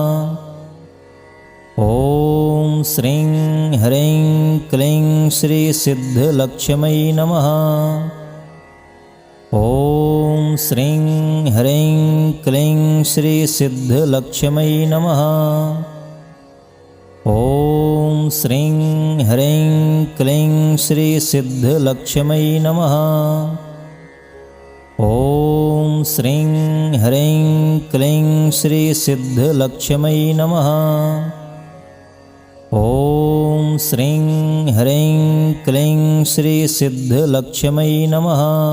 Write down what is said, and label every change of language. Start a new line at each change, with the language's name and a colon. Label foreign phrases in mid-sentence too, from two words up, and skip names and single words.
Sanskrit: ओम् श्रीं ह्रीं क्लीं श्री सिद्धलक्ष्मी नमः. ओम् श्रीं ह्रीं क्लीं श्री सिद्धलक्ष्मी नमः. ॐ श्रीं ह्रीं क्लीं श्रीसिद्धलक्ष्म्यै नमः। ॐ श्रीं ह्रीं क्लीं श्रीसिद्धलक्ष्म्यै नमः। ॐ श्रीं ह्रीं क्लीं श्रीसिद्धलक्ष्म्यै नमः।